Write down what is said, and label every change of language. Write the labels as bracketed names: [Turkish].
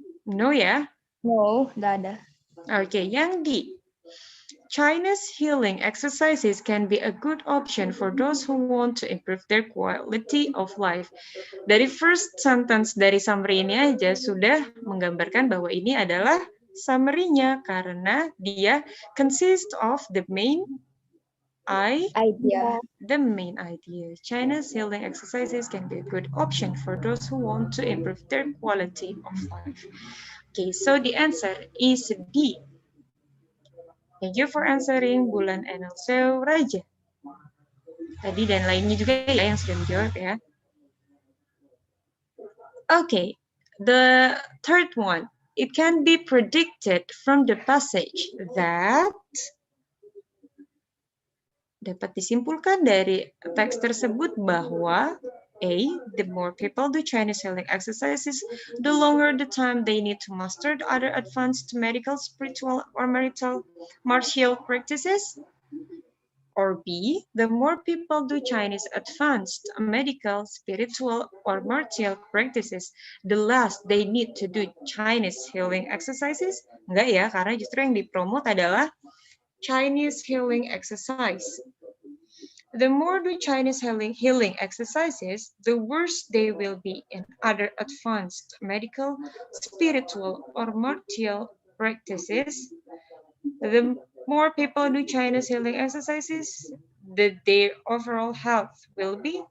[Indonesian] No ya? No, nggak ada. Okay, yang D. [English] China's healing exercises can be a good option for those who want to improve their quality of life. [Indonesian] Dari [English] first sentence [Indonesian] dari summary ini aja sudah menggambarkan bahwa ini adalah summary-nya karena dia [English] consist of the main Idea. idea. China's healing exercises can be a good option for those who want to improve their quality of life. Okay, so the answer is D. Thank you for answering, Bulan and also Raja. [Indonesian] Tadi dan lainnya juga ya yang sudah menjawab ya. [English] Okay, the third one. It can be predicted from the passage that [Indonesian] dapat disimpulkan dari teks tersebut bahwa [English] A. The more people do Chinese healing exercises, the longer the time they need to master the other advanced medical, spiritual, or martial practices. Or B. The more people do Chinese advanced medical, spiritual, or martial practices, the less they need to do Chinese healing exercises. [Indonesian] Enggak ya, karena justru yang dipromot adalah Chinese healing exercise. [English] The more do Chinese healing exercises, the worse they will be in other advanced medical, spiritual, or martial practices. The more people do Chinese healing exercises, their overall health will be.